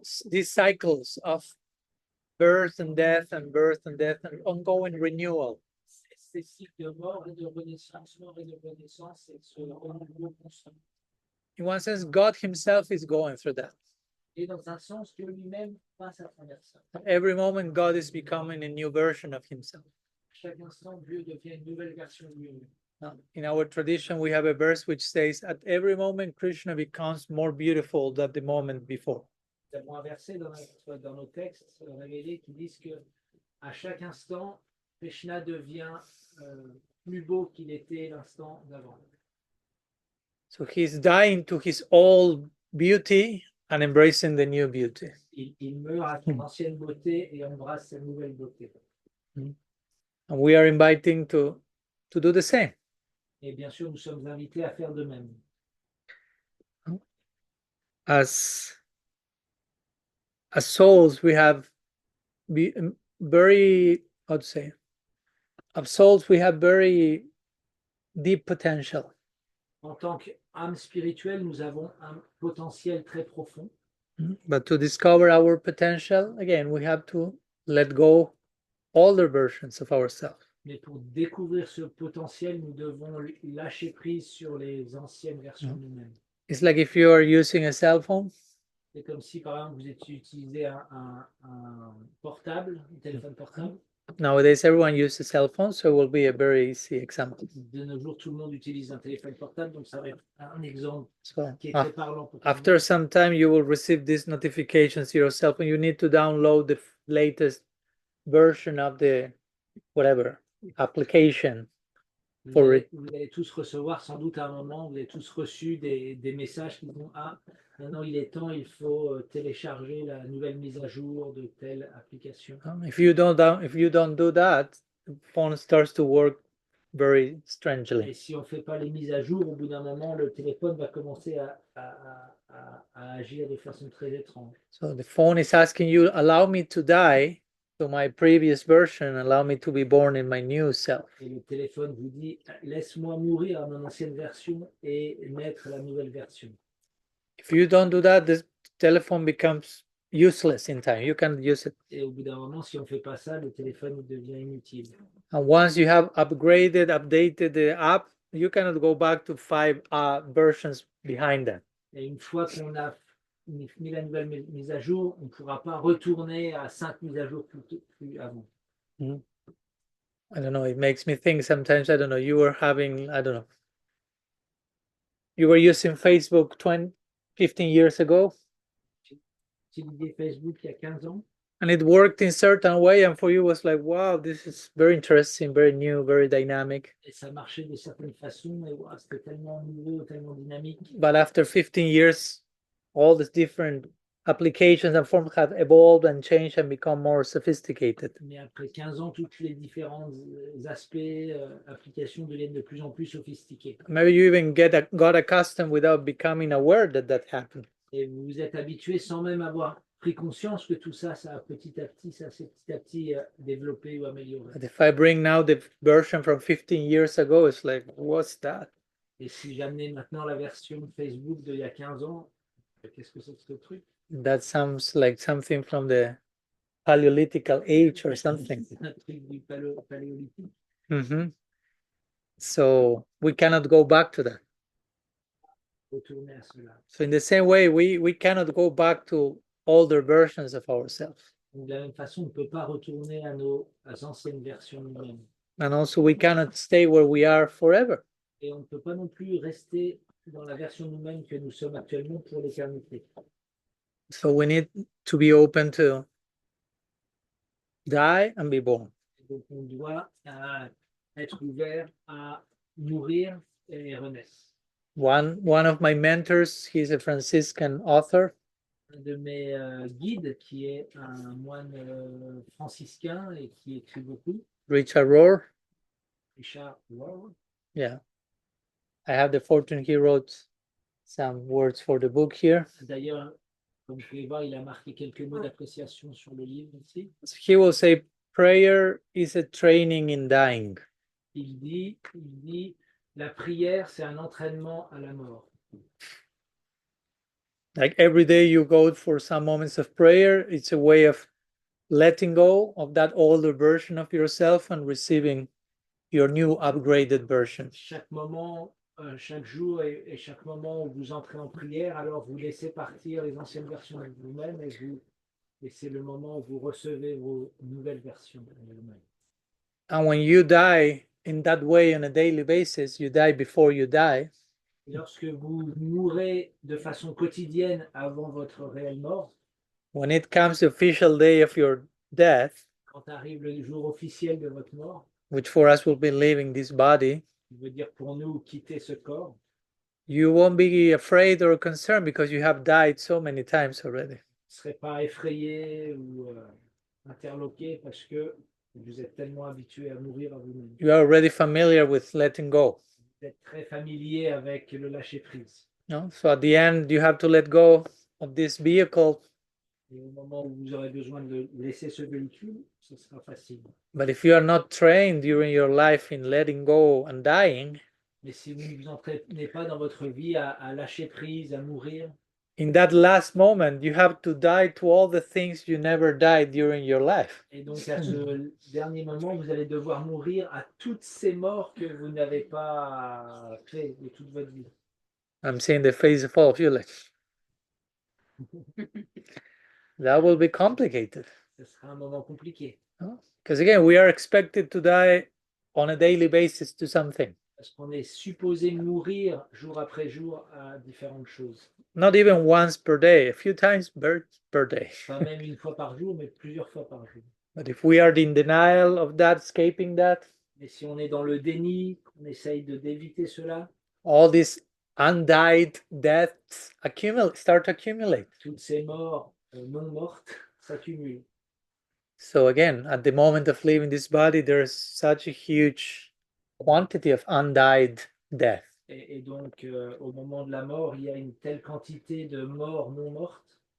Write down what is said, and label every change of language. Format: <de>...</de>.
<en>These cycles of birth and death and birth and death and ongoing renewal.</en> <fr>Ces cycles de mort et de renaissance, mort et de renaissance, et ce renouveau constant.</fr> <en>In one sense, God himself is going through that.</en> <fr>Et dans un sens, Dieu lui-même passe à travers ça.</fr> <en>Every moment, God is becoming a new version of himself.</en> <fr>Chaque instant, Dieu devient une nouvelle version de lui-même.</fr> <en>In our tradition, we have a verse which says, at every moment, Krishna becomes more beautiful than the moment before.</en> <fr>Nous avons un verset dans nos textes révélés qui disent que à chaque instant, Krishna devient plus beau qu'il était l'instant d'avant.</fr> <en>So he's dying to his old beauty and embracing the new beauty.</en> <fr>Il meurt à son ancienne beauté et embrasse sa nouvelle beauté.</fr> <en>And we are inviting to do the same.</en> <fr>Et bien sûr, nous sommes invités à faire de même.</fr> <en>As souls, we have very, how to say, as souls, we have very deep potential.</en> <fr>En tant qu'âme spirituelle, nous avons un potentiel très profond.</fr> <en>But to discover our potential, again, we have to let go older versions of ourselves.</en> <fr>Mais pour découvrir ce potentiel, nous devons lâcher prise sur les anciennes versions de nous-mêmes.</fr> <en>It's like if you are using a cell phone.</en> <fr>C'est comme si, par exemple, vous utilisez un portable, un téléphone portable.</fr> <en>Nowadays, everyone uses cell phones, so it will be a very easy example.</en> <fr>De nos jours, tout le monde utilise un téléphone portable, donc ça va être un exemple</fr> <en>So,</en> <fr>qui est très parlant pour tout le monde.</fr> <en>after some time, you will receive these notifications to yourself, and you need to download the latest version of the whatever application.</en> <fr>Vous allez tous recevoir sans doute à un moment, vous avez tous reçu des messages qui vont maintenant il est temps, il faut télécharger la nouvelle mise à jour de telle application.</fr> <en>If you don't do that, the phone starts to work very strangely.</en> <fr>Et si on ne fait pas les mises à jour, au bout d'un moment, le téléphone va commencer à agir de façon très étrange.</fr> <en>So the phone is asking you, allow me to die to my previous version, allow me to be born in my new self.</en> <fr>Et le téléphone vous dit, laisse-moi mourir à mon ancienne version et naître la nouvelle version.</fr> <en>If you don't do that, the telephone becomes useless in time. You can't use it.</en> <fr>Et au bout d'un moment, si on fait pas ça, le téléphone il devient inutile.</fr> <en>And once you have updated the app, you cannot go back to 5 versions behind that.</en> <fr>Et une fois qu'on a mis la nouvelle mise à jour, on ne pourra pas retourner à 5 mises à jour plus avant.</fr> <en>I don't know, it makes me think sometimes, I don't know, you were having, I don't know, you were using Facebook 15 years ago,</en> <fr>Utiliser Facebook il y a 15 ans,</fr> <en>and it worked in certain way, and for you was like, wow, this is very interesting, very new, very dynamic.</en> <fr>et ça marchait de certaines façons, et wow, c'était tellement nouveau, tellement dynamique.</fr> <en>But after 15 years, all these different applications and forms have evolved and changed and become more sophisticated.</en> <fr>Mais après 15 ans, tous les différents aspects, applications deviennent de plus en plus sophistiqués.</fr> <en>Maybe you even got accustomed without becoming aware that that happened.</en> <fr>Et vous vous êtes habitué sans même avoir pris conscience que tout ça, ça a petit à petit développé ou amélioré.</fr> <en>But if I bring now the version from 15 years ago, it's like, what's that?</en> <fr>Et si j'amenais maintenant la version Facebook d'il y a 15 ans, qu'est-ce que c'est que ce truc?</fr> <en>That sounds like something from the Paleolithical age or something.</en> <fr>C'est un truc du paléolithique.</fr> <en>So we cannot go back to that.</en> <fr>Retourner à cela.</fr> <en>So in the same way, we cannot go back to older versions of ourselves.</en> <fr>Donc, de la même façon, on ne peut pas retourner à nos anciennes versions nous-mêmes.</fr> <en>And also we cannot stay where we are forever.</en> <fr>Et on ne peut pas non plus rester dans la version nous-mêmes que nous sommes actuellement pour l'éternité.</fr> <en>So we need to be open to die and be born.</en> <fr>Donc on doit être ouvert à mourir et renaître.</fr> <en>One of my mentors, he's a Franciscan author.</en> <fr>Un de mes guides, qui est un moine franciscain et qui écrit beaucoup,</fr> <en>Richard Rohr.</en> <fr>Richard Rohr.</fr> <en>Yeah. I have the fortune he wrote some words for the book here.</en> <fr>D'ailleurs, comme vous pouvez voir, il a marqué quelques mots d'appréciation sur le livre ici.</fr> <en>He will say, prayer is a training in dying.</en> <fr>Il dit, la prière, c'est un entraînement à la mort.</fr> <en>Like every day you go for some moments of prayer, it's a way of letting go of that older version of yourself and receiving your new upgraded version.</en> <fr>Chaque moment, chaque jour et chaque moment où vous entrez en prière, alors vous laissez partir les anciennes versions de vous-même et c'est le moment où vous recevez vos nouvelles versions de vous-même.</fr> <en>And when you die in that way on a daily basis, you die before you die.</en> <fr>Et lorsque vous mourrez de façon quotidienne avant votre réelle mort,</fr> <en>when it comes the official day of your death,</en> <fr>quand arrive le jour officiel de votre mort,</fr> <en>which for us will be leaving this body,</en> <fr>qui veut dire pour nous quitter ce corps,</fr> <en>you won't be afraid or concerned because you have died so many times already.</en> <fr>vous ne serez pas effrayé ou interloqué parce que vous êtes tellement habitué à mourir à vous-même.</fr> <en>You are already familiar with letting go.</en> <fr>Vous êtes très familier avec le lâcher-prise.</fr> <en>No? So at the end, you have to let go of this vehicle.</en> <fr>Et au moment où vous aurez besoin de laisser ce véhicule, ce sera facile.</fr> <en>But if you are not trained during your life in letting go and dying,</en> <fr>Mais si vous ne vous entraînez pas dans votre vie à lâcher prise, à mourir,</fr> <en>in that last moment, you have to die to all the things you never died during your life.</en> <fr>et donc à ce dernier moment, vous allez devoir mourir à toutes ces morts que vous n'avez pas fait de toute votre vie.</fr> <en>I'm seeing the face of all of you like, that will be complicated.</en> <fr>Ce sera un moment compliqué.</fr> <en>Because again, we are expected to die on a daily basis to something.</en> <fr>Parce qu'on est supposé mourir jour après jour à différentes choses.</fr> <en>Not even once per day, a few times per day.</en> <fr>Pas même une fois par jour, mais plusieurs fois par jour.</fr> <en>But if we are in denial of that, escaping that,</en> <fr>Mais si on est dans le déni, on essaye d'éviter cela,</fr> <en>all these undied deaths start to accumulate.</en> <fr>toutes ces morts non mortes s'accumulent.</fr> <en>So again, at the moment of leaving this body, there's such a huge quantity of undied death.</en> <fr>Et donc, au moment de la mort, il y a une telle quantité de morts non mortes.</fr>